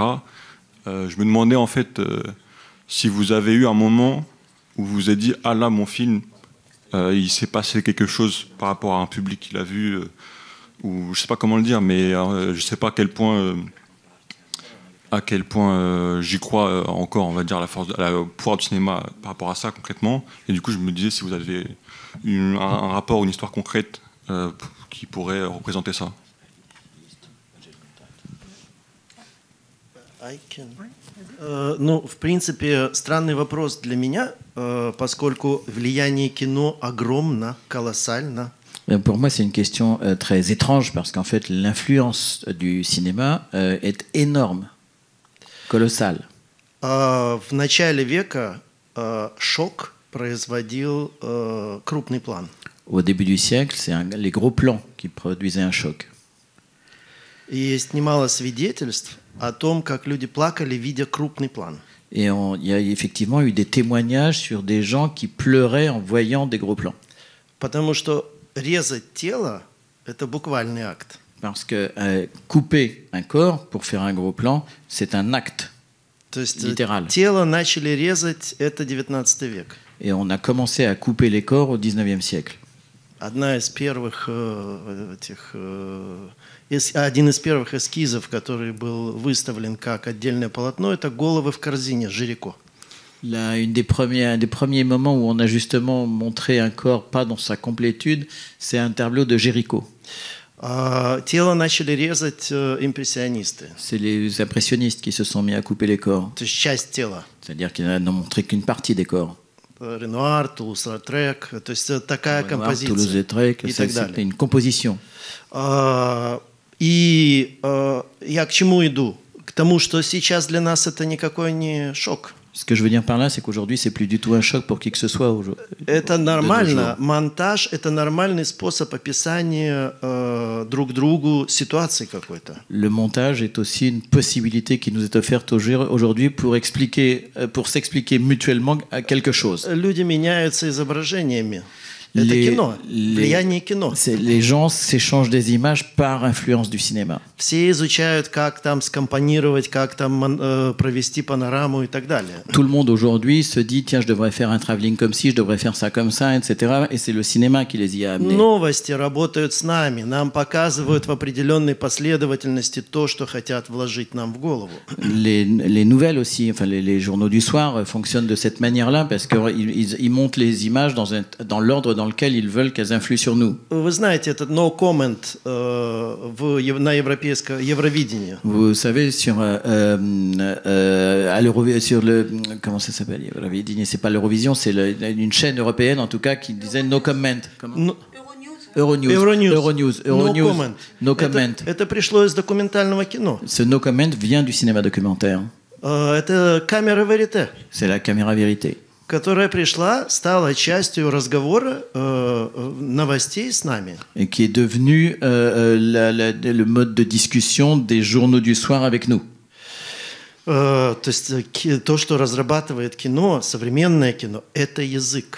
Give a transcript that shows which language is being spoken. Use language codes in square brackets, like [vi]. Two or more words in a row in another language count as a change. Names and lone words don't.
[fr] Je me demandais en fait si vous avez eu un moment où vous vous êtes dit ah là mon film il s'est passé quelque chose par rapport à un public qui l'a vu ou je sais pas comment le dire mais je sais pas à quel point j'y crois encore on va dire au pouvoir du cinéma par rapport à ça concrètement et du coup je me disais si vous avez un rapport, une histoire concrète qui pourrait représenter ça. [ru] Ну, в принципе, странный вопрос для меня, поскольку влияние кино огромно, колоссально. [fr] Pour moi, c'est une question très étrange parce qu'en fait, l'influence du cinéma est énorme, colossale. [ru] В начале века шок производил крупный план. [fr] Au début du siècle, c'est les gros plans qui produisaient un choc. [ru] И есть немало свидетельств о том, как люди плакали, видя крупный план. [fr] Et il y a effectivement eu des témoignages sur des gens qui pleuraient en voyant des gros plans. [ru] Потому что резать тело – это буквальный акт. [fr] Parce que couper un corps pour faire un gros plan, c'est un acte [ru] То есть [fr] littéral. [ru] тело начали резать – это 19 век. [fr] Et on a commencé à couper les corps au 19e siècle. [ru] Один из первых эскизов, который был выставлен как отдельное полотно, это «Головы в корзине» Жирико. [fr] Un des premiers moments où on a justement montré un corps pas dans sa complétude, c'est un tableau de Géricault. [ru] Тело начали резать импрессионисты. [fr] C'est les impressionnistes qui se sont mis à couper les corps. [ru] То есть часть тела. [fr] C'est-à-dire qu'ils n'ont montré qu'une partie des corps. [ru] Ренуар, Тулуз-Лаутрек, то есть такая композиция. [fr] Toulouse-Lautrec, c'était une composition. [ru] И я к чему иду? К тому, что сейчас для нас это никакой не шок. [fr] Ce que je veux dire par là, c'est qu'aujourd'hui, c'est plus du tout un choc pour qui que ce soit. [ru] Это нормально. Монтаж – это нормальный способ описания друг другу ситуации какой-то. [fr] Le montage est aussi une possibilité qui nous est offerte aujourd'hui pour s'expliquer mutuellement à quelque chose. [ru] Люди меняются изображениями. Это кино, влияние кино. [fr] Les gens s'échangent des images par influence du cinéma. [ru] Все изучают, как там скомпонировать, как там провести панораму и так далее. [fr] Tout le monde aujourd'hui se dit tiens, je devrais faire un travelling comme ci, je devrais faire ça comme ça, etc. Et c'est le cinéma qui les y a amenés. [ru] Новости работают с нами, нам показывают в определенной последовательности то, что хотят вложить нам в голову. [fr] Les nouvelles aussi, enfin les journaux du soir fonctionnent de cette manière-là parce qu'ils montent les images dans l'ordre dans lequel ils veulent qu'elles influent sur nous. [ru] Вы знаете, этот [en] no comment [ru] на европейском Евровидении. [fr] Vous savez sur comment ça s'appelle Eurovision, c'est pas l'Eurovision, c'est une chaîne européenne en tout cas qui disait [en] no comment. Euronews. No comment. [ru] Это пришло из документального кино. [fr] Ce [en] no comment [fr] vient du cinéma documentaire. [ru] Это [fr] caméra vérité. C'est la caméra vérité. [ru] Которая пришла, стала частью разговора новостей с нами. [fr] Et qui est devenu le mode de discussion des journaux du soir avec nous. [ru] То есть то, что разрабатывает кино, современное кино, это язык.